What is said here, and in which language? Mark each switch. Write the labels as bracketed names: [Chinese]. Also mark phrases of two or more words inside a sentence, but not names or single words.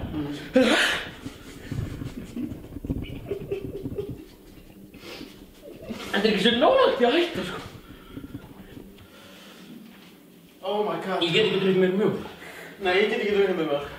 [Icelandic] Þetta er ekki svo nálægt í að hætta, sko. [English] Oh my god. [Icelandic] Ég get ekki drukkið meira mjólk. Nei, ég get ekki drukkið meira mjólk.